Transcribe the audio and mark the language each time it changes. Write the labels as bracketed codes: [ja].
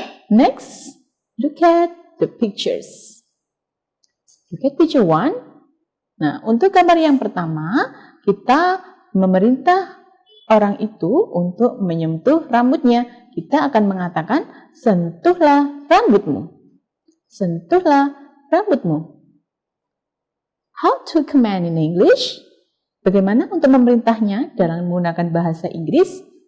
[en] Next, look at the pictures. Look at picture 1. [id] Nah, untuk gambar yang pertama, kita memerintah orang itu untuk menyentuh rambutnya. Kita akan mengatakan, sentuhlah rambutmu. Sentuhlah rambutmu. [en] How to command in English? [id] Bagaimana untuk memerintahnya dalam menggunakan bahasa Inggris?